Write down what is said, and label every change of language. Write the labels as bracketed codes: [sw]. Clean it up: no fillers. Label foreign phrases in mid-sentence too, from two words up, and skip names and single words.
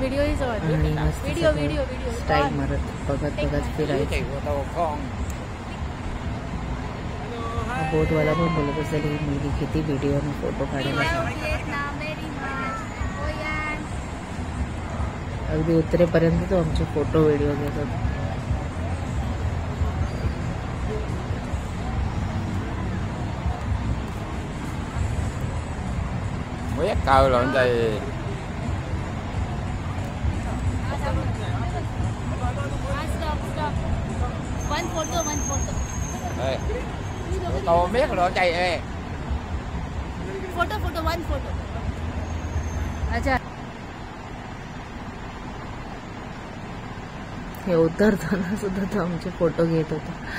[mr] आणि मस्त स्टाईल मारत बघत फिरायचं. बोटवाला पण बोलत असेल ही मुलगी किती व्हिडिओ आणि फोटो काढायला. अगदी उत्तरेपर्यंत तो आमचे फोटो व्हिडिओ घेत होता. [vi] cao lắm đây. [en] One photo. [vi] Đây. Tao biết rồi chạy ê. [en] Photo, one photo. [mr] अच्छा. हे उतरताना सुद्धा तो आमचे फोटो घेत होता.